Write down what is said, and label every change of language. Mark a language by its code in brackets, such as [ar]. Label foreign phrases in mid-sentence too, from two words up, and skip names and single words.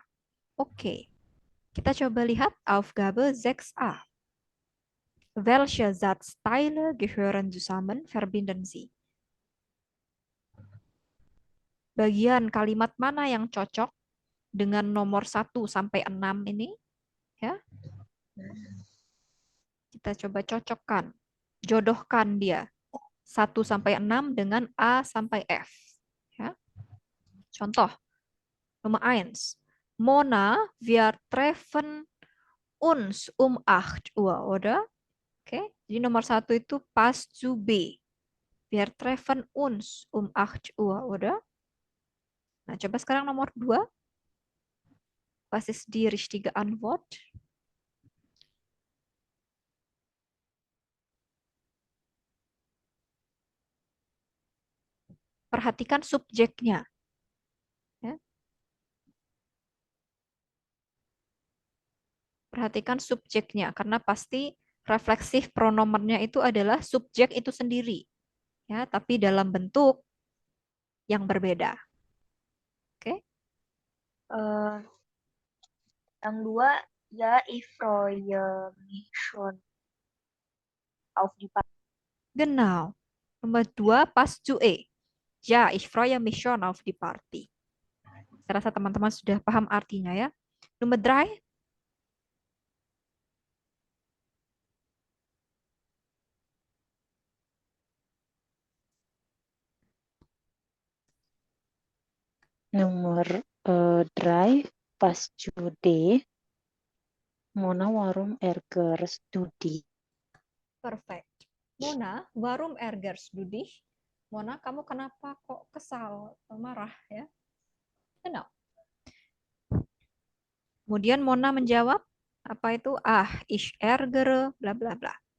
[id] Oke. Kita coba lihat Aufgabe 6a. [de] Welche Satzteile gehören zusammen, verbinden Sie? [id] Bagian kalimat mana yang cocok dengan nomor 1 sampai 6 ini? Ya. Kita coba cocokkan. Jodohkan dia. 1 sampai 6 dengan A sampai F. Ya. Contoh. Nomor 1. [de] Mona, wir treffen uns 8 Uhr, oder? [id] Oke. Jadi nomor 1 itu [de] pas zu [id] B. [de] Wir treffen uns 8 Uhr, oder? [id] Nah, coba sekarang nomor 2. [de] Was ist die richtige Antwort? [id] Perhatikan subjeknya. Ya. Perhatikan subjeknya, karena pasti refleksif pronomennya itu adalah subjek itu sendiri. Ya, tapi dalam bentuk yang berbeda. Oke? Eh, yang 2, ya, [de] ich freue mich schon auf die Party. Genau. [id] Nomor 2, [de] pas zu [id] E. [de] Ja, ich freue mich schon auf die Party. [id] Saya rasa teman-teman sudah paham artinya, ya. Nomor 3. Nomor 3 pas Jude. [de] Mona warum Erger studi. Perfect. Mona, warum ärgerst du dich? [id] Mona, kamu kenapa kok kesal, marah, ya? [de] Genau. [id] Kemudian Mona menjawab, apa itu? [de] Ah, ich ärgere, bla bla bla.